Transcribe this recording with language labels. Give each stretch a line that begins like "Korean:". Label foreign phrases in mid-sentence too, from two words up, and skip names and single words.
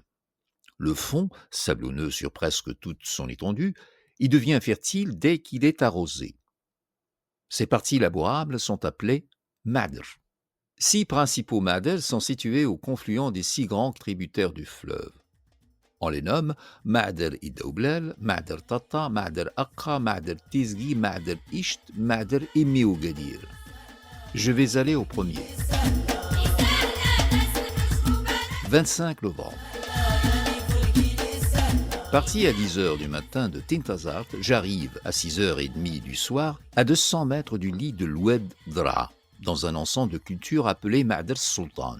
French: Le fond, sablonneux sur presque toute son étendue, y devient fertile dès qu'il est arrosé. Ces parties labourables sont appelées Madr. 6 principaux Madrs sont situés au confluent des 6 grands tributaires du fleuve. On les nomme Madr Idoublel, Madr Tata, Madr Accra, Madr Tizgi, Madr Isht, Madr et Méougadir. Je vais aller au premier. 25 novembre. Parti à 10h du matin de Tintazart, j'arrive à 6h30 du soir à 200 mètres du lit de l'Oued Draa, dans un ensemble de cultures appelé Madr Sultan.